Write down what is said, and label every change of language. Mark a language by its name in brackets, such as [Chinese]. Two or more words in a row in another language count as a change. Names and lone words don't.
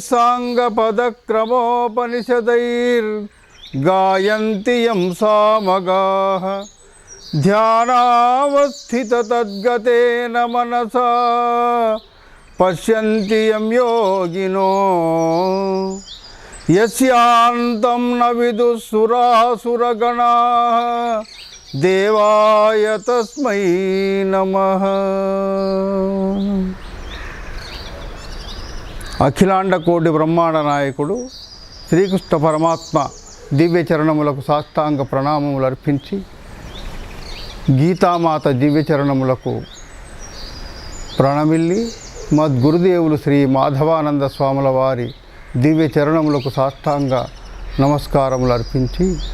[Sanskrit] साङ्गपदक्रमोपनिषदैर्गायन्ति यं सामगाः ध्यानावस्थिततद्गतेन मनसा पश्यन्ति यं योगिनो यस्यान्तं न विदुःसुरासुरगणाः देवाय तस्मै नमः। [Telugu] అఖిలాండ కోటి బ్రహ్మాండ నాయకుడు శ్రీకృష్ణ పరమాత్మ దివ్య చరణములకు సాష్టాంగ ప్రణామములు అర్పించి గీతామాత దివ్య చరణములకు ప్రణమిల్లి మద్గురుదేవులు శ్రీ మాధవానంద స్వాముల వారి దివ్య చరణములకు సాష్టాంగ నమస్కారములు అర్పించి